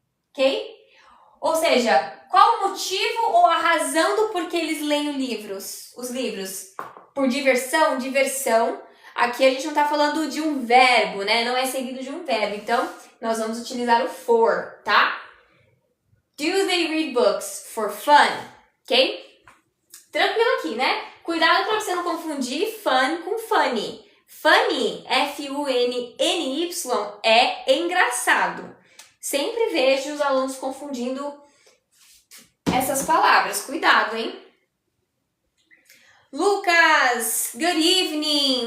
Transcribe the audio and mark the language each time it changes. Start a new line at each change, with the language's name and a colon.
Portuguese: Ok? Ou seja, qual o motivo ou a razão do porquê eles leem os livros? Por diversão, diversão. Aqui a gente não tá falando de um verbo, né? Não é seguido de um verbo. Então, nós vamos utilizar o for, tá?
English: Do they read books for fun?
Portuguese: Ok? Tranquilo aqui, né? Cuidado pra você não confundir fun com funny. Funny, F-U-N-N-Y, é engraçado. Sempre vejo os alunos confundindo essas palavras. Cuidado, hein? Lucas,
English: good evening.